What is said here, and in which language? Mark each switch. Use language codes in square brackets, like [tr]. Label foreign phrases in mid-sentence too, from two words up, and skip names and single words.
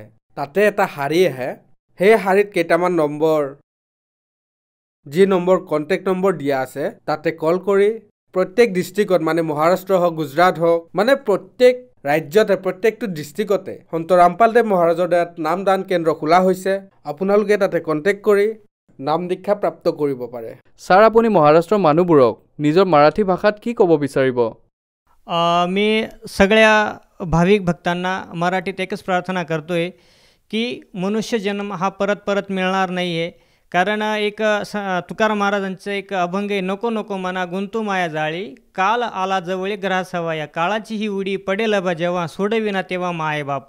[as] তাতে এটা শাৰী আহে, সেই শাৰীত কেইটামান নম্বৰ, যি নম্বৰ [en] contact number [as] দিয়া আছে, তাতে কল কৰি প্ৰত্যেক ডিষ্ট্ৰিক্টত, মানে মহাৰাষ্ট্ৰ হওক, গুজৰাট হওক, মানে প্ৰত্যেক ৰাজ্যতে, প্ৰত্যেকটো ডিষ্ট্ৰিক্টতে সন্ত ৰামপালদেৱ মহাৰাজৰ দয়াত নামদান কেন্দ্ৰ খোলা হৈছে। আপোনালোকে তাতে কণ্টেক্ট কৰি নাম দীক্ষা প্ৰাপ্ত কৰিব পাৰে। ছাৰ, আপুনি মহাৰাষ্ট্ৰৰ মানুহবোৰক নিজৰ মাৰাঠী ভাষাত কি ক'ব বিচাৰিব? [mr] मी सगळ्या भाविक भक्तांना मराठीत एकच प्रार्थना करतो आहे की मनुष्य जन्म हा परत परत मिळणार नाही आहे, कारण एक तुकाराम महाराजांचं एक अभंग आहे, नको नको मना गुंतू माया जाळी, काल आला जवळी ग्रासावा, या काळाची ही उडी पडेल बा जेव्हा, सोडविना तेव्हा माय बाप.